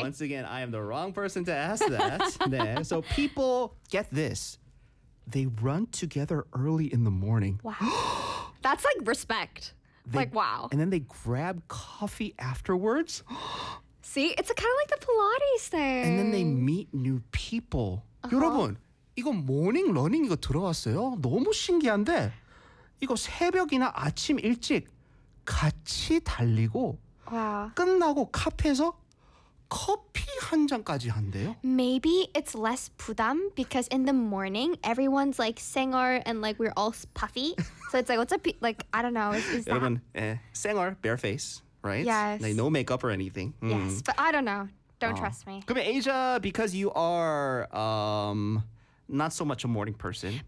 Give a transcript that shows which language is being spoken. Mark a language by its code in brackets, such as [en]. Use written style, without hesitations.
[en] Once again, I am the wrong person to ask that. So people, get this. They run together early in the morning. Wow. That's like respect. Wow. And then they grab coffee afterwards. See, it's kind of like the Pilates thing. And then they meet new people. Uh-huh. [ko] 여러분, 이거 모닝 러닝 이거 들어왔어요. 너무 신기한데 이거 새벽이나 아침 일찍 같이 달리고 [en] wow. [ko] 끝나고 카페에서 커피 한 잔까지 한대요. [en] Maybe it's less [ko] 부담 [en] because in the morning, everyone's like singer and like we're all puffy. So it's like, what's up? Like, I don't know. Is [ko] 여러분, 생얼, [en] bare face. Right? Yes. Like no makeup or anything. Mm. Yes, but I don't know. Don't trust me. Come in, Asia, because you are not so much a morning person.